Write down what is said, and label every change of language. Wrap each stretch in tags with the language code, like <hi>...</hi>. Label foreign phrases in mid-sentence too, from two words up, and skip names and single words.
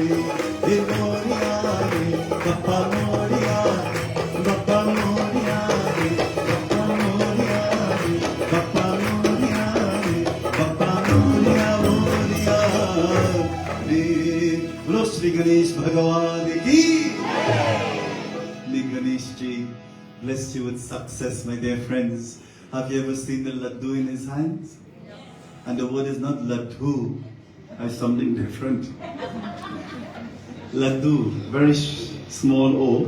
<mr>मोरया रे, बाप्पा मोरया, बाप्पा मोरया रे, बाप्पा मोरया रे, बाप्पा मोरया रे, बाप्पा मोरया मोरया रे.</mr> <hi>बोलो श्री गणेश भगवान की.</hi> <en>May Ganesh ji bless you with success, my dear friends. Have you ever seen the laddu in his hands? And the word is not laddu, it's something different. Laddu, very small O.</en>